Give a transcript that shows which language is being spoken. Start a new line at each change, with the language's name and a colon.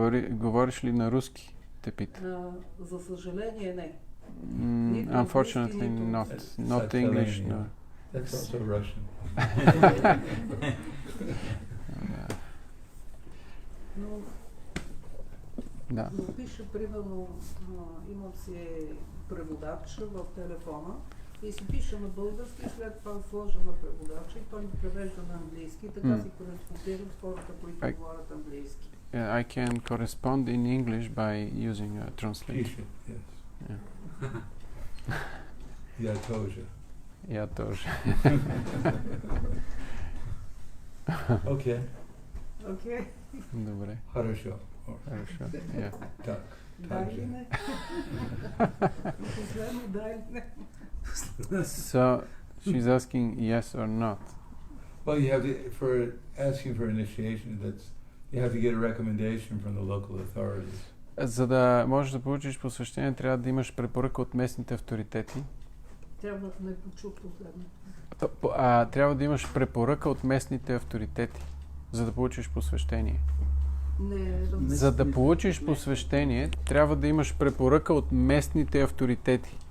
Bulgarian: Говориш ли на руски, те пита? За съжаление не.
English: Unfortunately not English, no. That's also Russian.
Bulgarian: Да. Но пише, примерно, имам си преводач в телефона и си пише на български, след това сложа на преводача и той ми превежда на английски, така си кореспондирам с хората, които говорят английски.
English: I can correspond in English by using a translator. Yes. Yeah.
Russian: Я тоже. Я тоже.
English: Окей.
Bulgarian: Добре.
Russian: Хорошо. Хорошо. Yeah. Так.
Bulgarian: Да или не? Последно да или не?
English: So she's asking yes or not. Well, you have to, for asking for initiation, you have to get a recommendation from the local authorities.
Bulgarian: За да можеш да получиш посвещение, трябва да имаш препоръка от местните авторитети. Трябва да не почух последно. Трябва да имаш препоръка от местните авторитети, за да получиш посвещение. За да получиш посвещение, трябва да имаш препоръка от местните авторитети.